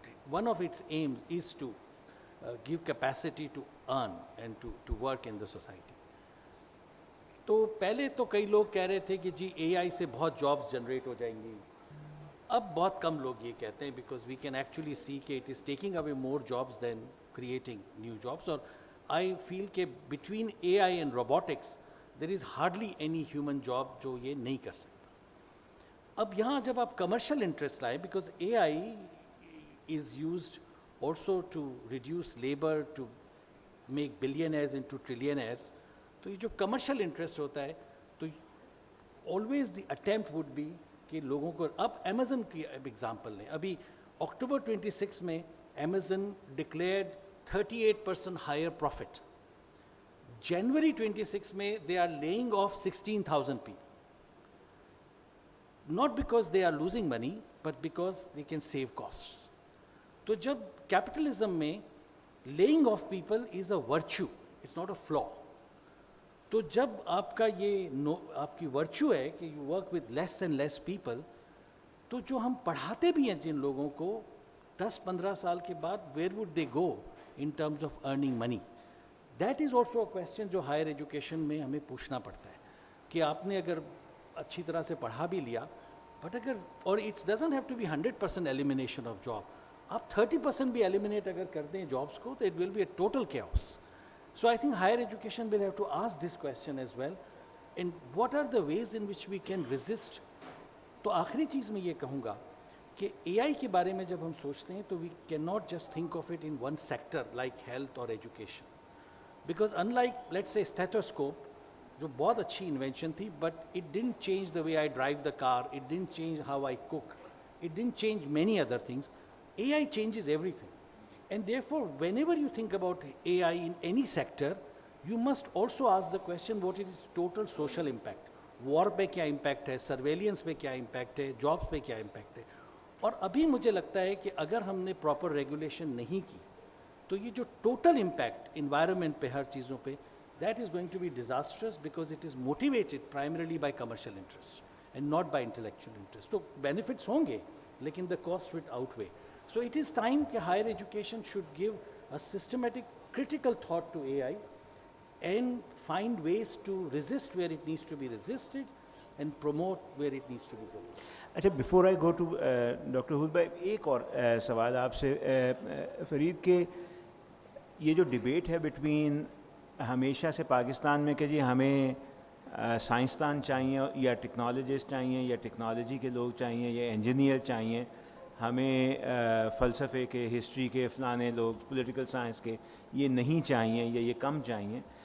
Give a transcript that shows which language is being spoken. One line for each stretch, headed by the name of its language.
English: One of its aims is to give capacity to earn and to work in the society.
Urdu: تو پہلے تو کئی لوگ کہہ رہے تھے کہ جی اے آئی سے بہت جابس جنریٹ ہو جائیں گی. اب بہت کم لوگ یہ کہتے ہیں,
English: Because we can actually see کہ it is taking away more jobs than creating new jobs. اور I feel کہ between A I and robotics there is hardly any human job
Urdu: جو یہ نہیں کر سکتا. اب یہاں جب آپ کمرشل انٹرسٹ لائیں,
English: because A I is used also to reduce labor, to make billionaires into trillionaires,
Urdu: تو یہ جو کمرشل انٹرسٹ ہوتا ہے تو
English: always the attempt would be
Urdu: کہ لوگوں کو, اب امیزن کی ایگزامپل لیں, ابھی اکتوبر 26 میں امیزن ڈکلیئرڈ 38% ہائر پروفٹ. جنوری 26 میں
English: they are laying off 16,000 people, not because they are losing money but because they can save costs.
Urdu: تو جب کیپٹلزم میں
English: laying off people is a virtue, it's not a flaw,
Urdu: تو جب آپ کا یہ آپ کی ورچو ہے کہ
English: you work with less and less people,
Urdu: تو جو ہم پڑھاتے بھی ہیں جن لوگوں کو 10-15 سال کے بعد
English: Where would they go in terms of earning money. That is also a question
Urdu: جو ہائر ایجوکیشن میں ہمیں پوچھنا پڑتا ہے کہ آپ نے اگر اچھی طرح سے پڑھا بھی لیا, بٹ اگر,
English: اور it's doesn't have to be 100% elimination of job,
Urdu: آپ 30% بھی ایلیمینیٹ اگر کر دیں جابس کو تو
English: It will be a total chaos. So I think higher education will have to ask this question as well,
Urdu: and
English: What are the ways in which we can resist.
Urdu: تو آخری چیز میں یہ کہوں گا کہ اے آئی کے بارے میں جب ہم سوچتے ہیں
English: تو we can not just think of it in one sector like health اور education, because in like let's say stethoscope
Urdu: جو بہت اچھی انوینشن تھی,
English: But it didn't change the way I drive the car, it didn't change how I cook, it didn't change many other things. AI changes everything, and therefore whenever you think about AI in any sector, you must also ask the question, what is its total social impact,
Urdu: وار پہ کیا impact ہے, surveillance پہ کیا impact ہے, jobs پہ کیا impact ہے. اور ابھی مجھے لگتا ہے کہ اگر ہم نے پراپر ریگولیشن نہیں کی تو یہ جو ٹوٹل امپیکٹ انوائرمنٹ پہ ہر چیزوں پہ,
English: That is going to be disastrous because it is motivated primarily by commercial interest and not by intellectual interest.
Urdu: تو بینیفٹس ہوں گے لیکن
English: The cost would outweigh. So it is time
Urdu: کہ
English: Higher education should give a systematic critical thought to AI and find ways to resist where it needs to be resisted and promote where it needs to be promoted.
Urdu: اچھا, before I go to doctor حود بھائی, ایک اور سوال آپ سے فرید, کہ یہ جو ڈبیٹ ہے بٹوین ہمیشہ سے پاکستان میں کہ جی ہمیں سائنسدان چاہیے یا ٹیکنالوجسٹ چاہیے یا ٹیکنالوجی کے لوگ چاہیے یا انجینئر چاہیے, ہمیں فلسفے کے, ہسٹری کے, فلانے لوگ پولیٹیکل سائنس کے یہ نہیں چاہیے یا یہ کم چاہیے.